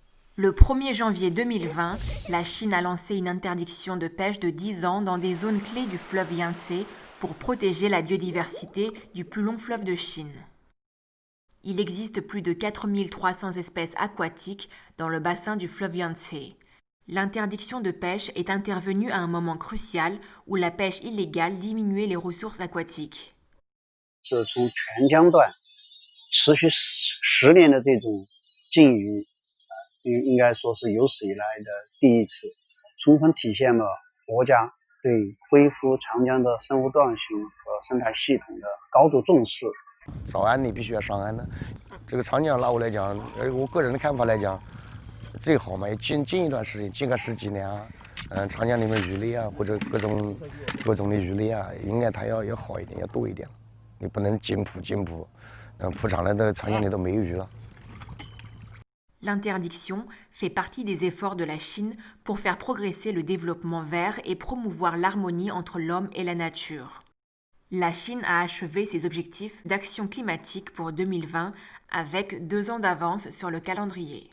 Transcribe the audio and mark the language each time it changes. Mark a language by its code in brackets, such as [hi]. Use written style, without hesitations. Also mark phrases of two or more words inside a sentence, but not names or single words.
[fr] Le 1er janvier 2020, la Chine a lancé une interdiction de pêche de 10 ans dans des zones clés du fleuve Yangtze pour protéger la biodiversité du plus long fleuve de Chine. Il existe plus de 4300 espèces aquatiques dans le bassin du fleuve Yangtze. L'interdiction de pêche est intervenue à un moment crucial où la pêche illégale diminuait les ressources aquatiques. [zh] 是从全江段持续10年的这种禁渔，应该说是有史以来的第一次，充分体现了国家对恢复长江的生物多样性和生态系统的高度重视。上岸你必须要上岸的，这个长江拿我来讲，我个人的看法来讲，最好嘛，近一段时间，近个10几年啊，长江里面鱼类啊，或者各种的鱼类啊，应该它要好一点，要多一点。你不能进捕，捕上来的长江里都没有鱼了。 [fr] L'interdiction fait partie des efforts de la Chine pour faire progresser le développement vert et promouvoir l'harmonie entre l'homme et la nature. La Chine a achevé ses objectifs d'action climatique pour 2020 avec 2 ans d'avance sur le calendrier.